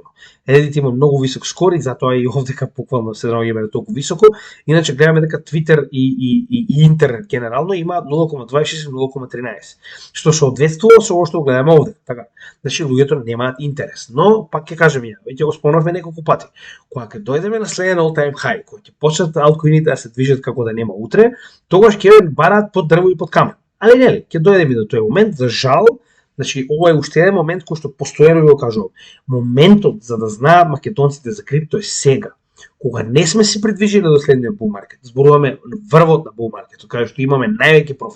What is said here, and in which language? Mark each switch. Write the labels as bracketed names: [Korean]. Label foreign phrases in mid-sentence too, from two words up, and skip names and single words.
[Macedonian] Reddit има многу висок скор и затоа и овдека буквално се наоѓаме толку високо. Иначе гледаме дека Twitter и интернет генерално има 0,26 и 0,13. Што се одветствува со ова што гледаме овде. Така. Значи луѓето немаат интерес. Но пак ќе кажем ја, веќе го спомнавме неколку пати. Кога ќе дојдеме на следен [English] all time high, [Macedonian] кога ќе почнат алткоините да се движат како да нема утре, тогаш ќе бараат под дрво и под камен. Али нели, ќе дојдеме до тој момент, за жал. Значи, ова е уште еден момент кој што постојано ви го кажувам. Моментот за да знаат македонците за крипто е сега. Кога не сме се придвижили до следниот [English] bull market, [Macedonian] зборуваме врвот на [English] bull market, [Macedonian] каде што имаме највеќе профит.